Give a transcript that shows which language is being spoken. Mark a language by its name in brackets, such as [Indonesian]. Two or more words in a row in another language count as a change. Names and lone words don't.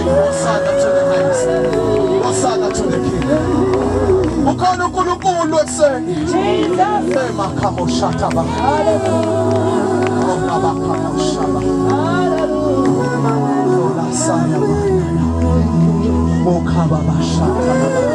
[English] Hosanna to the highest. Hosanna to the King. [Zulu] Ukhona uNkulunkulu ekuseni. Jesus. Emakamo shataba. Hallelujah. Onabakamo shaba. Hallelujah. Olasaya manaya. Mokhaba bashataba.